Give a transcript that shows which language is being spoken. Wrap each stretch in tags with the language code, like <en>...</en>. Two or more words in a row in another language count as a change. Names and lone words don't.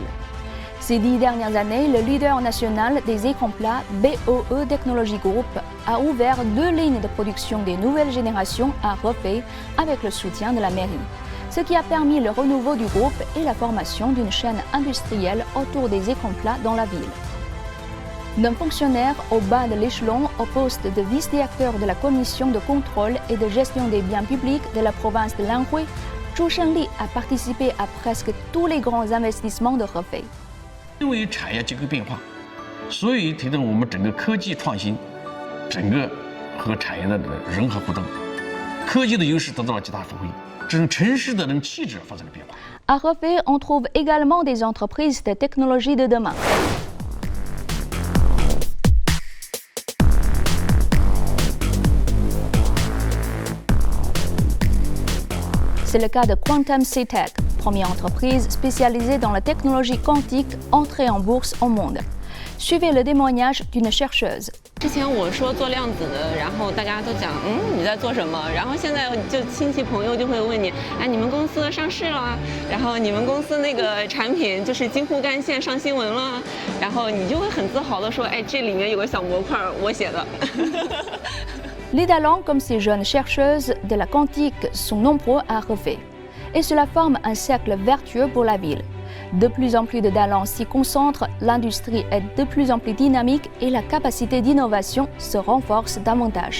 <fr>Ces 10 dernières années, le leader national des écrans plats, BOE Technology Group, a ouvert 2 lignes de production des nouvelles générations à Hefei avec le soutien de la mairie, ce qui a permis le renouveau du groupe et la formation d'une chaîne industrielle autour des écrans plats dans la ville. D'un fonctionnaire au bas de l'échelon au poste de vice-directeur de la commission de contrôle et de gestion des biens publics de la province de l'Anhui, Zhu Shenli a participé à presque tous les grands investissements de Hefei.</fr> <zh>因为产业结构变化，所以推动我们整个科技创新，整个和产业的人和互动，科技的优势得到了极大发挥，这种城市的气质发生了变化。</zh> <fr>À Hefei, on trouve également des entreprises de technologie de demain. C'est le cas de Quantum C-Tech, première entreprise spécialisée dans la technologie quantique entrée en bourse au monde. Suivez le témoignage d'une chercheuse.</fr> <zh>之前我说做量子的，然后大家都讲，你在做什么？然后现在就亲戚朋友就会问你，哎，你们公司上市了，然后你们公司那个产品就是京沪干线上新闻了，然后你就会很自豪的说，哎，这里面有个小模块，我写的。</zh> <fr>Les talents comme ces jeunes chercheuses de la quantique sont nombreux à Hefei, et cela forme un cercle vertueux pour la ville. De plus en plus de talents s'y concentrent, l'industrie est de plus en plus dynamique et la capacité d'innovation se renforce davantage.</fr>